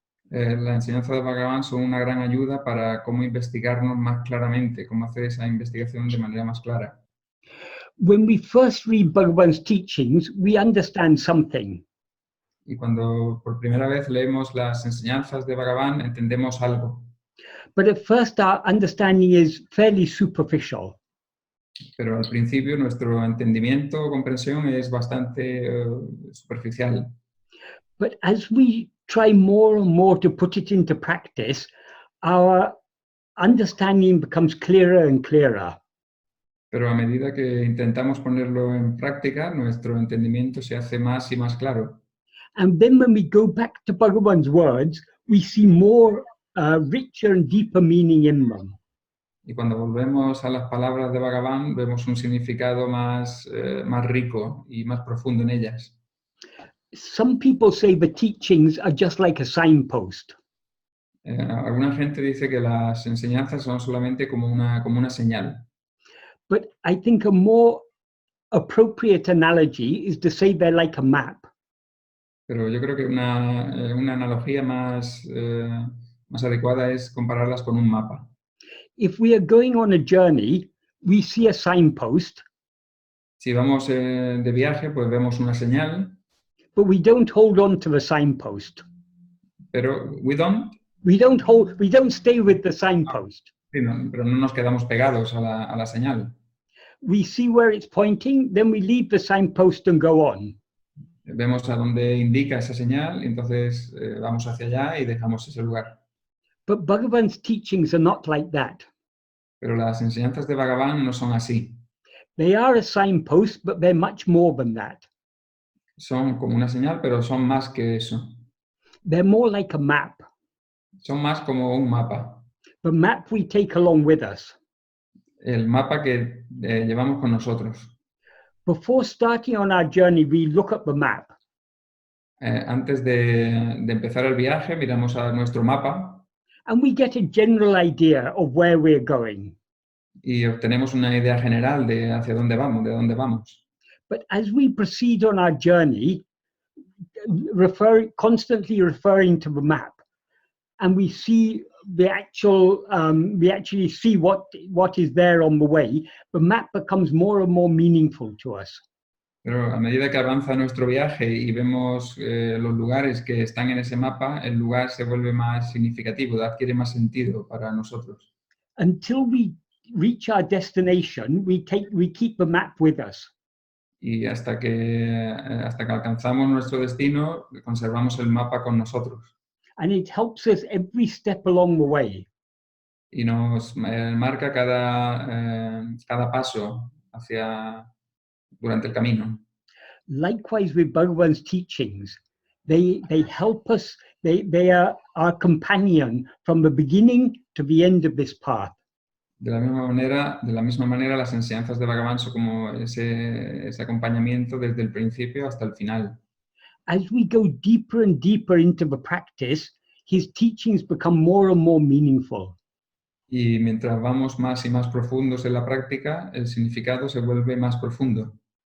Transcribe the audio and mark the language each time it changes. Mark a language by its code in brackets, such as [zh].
[es] La enseñanza de Bhagavan son una gran ayuda para cómo investigarnos más claramente, cómo hacer esa investigación de manera más clara. [en] When we first read Bhagavan's teachings, we understand something. [es] Y cuando por primera vez leemos las enseñanzas de Bhagavan, entendemos algo. [en] But at first our understanding is fairly superficial. [es] Pero al principio nuestro entendimiento o comprensión es bastante superficial. [en] But as we try more and more to put it into practice, our understanding becomes clearer and clearer. [es] Pero a medida que intentamos ponerlo en práctica, nuestro entendimiento se hace más y más claro. [en] And then when we go back to Bhagavan's words, we see more richer and deeper meaning in them. [es] Y cuando volvemos a las palabras de Bhagavan, vemos un significado más rico y más profundo en ellas. [en] Some people say the teachings are just like a signpost. [es] Alguna gente dice que las enseñanzas son solamente como una señal. [en] But I think a more appropriate analogy is to say they're like a map. [es] Pero yo creo que una analogía más adecuada es compararlas con un mapa. [en] If we are going on a journey, we see a signpost, [es] Si vamos de viaje, pues vemos una señal, [en] but we don't hold on to the signpost. [es] pero [en] we don't stay with the signpost. [es] Sí, pero no nos quedamos pegados a la señal. [en] We see where it's pointing, then we leave the signpost and go on. [es] Vemos a dónde indica esa señal y entonces vamos hacia allá y dejamos ese lugar. [en] But Bhagavan's teachings are not like that. [es] Pero las enseñanzas de Bhagavan no son así. [en] They are a signpost, but they're much more than that. [es] Son como una señal, pero son más que eso. [en] They're more like a map. [es] Son más como un mapa. [en] The map we take along with us. [es] El mapa que llevamos con nosotros. [en] Before starting on our journey, we look at the map. [es] Antes de empezar el viaje, miramos a nuestro mapa. [en] And we get a general idea of where we're going. [es] Y obtenemos una idea general de hacia dónde vamos, de dónde vamos. [en] But as we proceed on our journey, constantly referring to the map, and we see we actually see what is there on the way, the map becomes more and more meaningful to us. [es] Pero a medida que avanza nuestro viaje y vemos los lugares que están en ese mapa, el lugar se vuelve más significativo, adquiere más sentido para nosotros. [en] Until we reach our destination, we keep the map with us. [es] Y hasta que alcanzamos nuestro destino, conservamos el mapa con nosotros. [en] And it helps us every step along the way. [es] Y nos marca cada paso durante el camino. [en] Likewise with Bhagavan's teachings, they help us, they are our companion from the beginning to the end of this path. [es] De la misma manera, las enseñanzas de Bhagavan son como ese acompañamiento desde el principio hasta el final. [en] As we go deeper and deeper into the practice, his teachings become more and more meaningful. [es] Y mientras vamos más y más profundos en la práctica, el significado se vuelve más profundo.